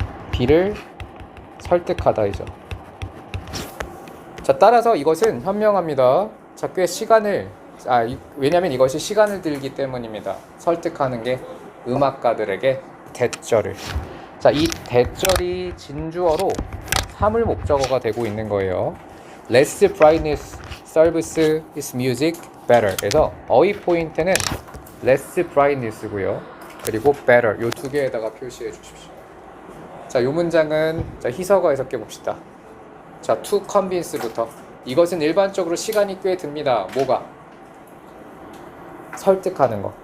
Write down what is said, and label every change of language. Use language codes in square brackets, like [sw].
[ko] B를 설득하다이죠. 자, 따라서 이것은 현명합니다. 자, 꽤 시간을 왜냐면 이것이 시간을 들기 때문입니다. 설득하는 게 음악가들에게 대절을. 자, 이 대절이 진주어로 사물 목적어가 되고 있는 거예요. [en] Less brightness serves its music better. [ko] 그래서 어휘 포인트는 [en] less brightness [ko] 고요. 그리고 better 이 두 개에다가 표시해 주십시오. 자, 이 문장은 희서가 해석해 봅시다. 자, [en] to convince [ko] 부터. 이것은 일반적으로 시간이 꽤 듭니다. 뭐가? 설득하는 거.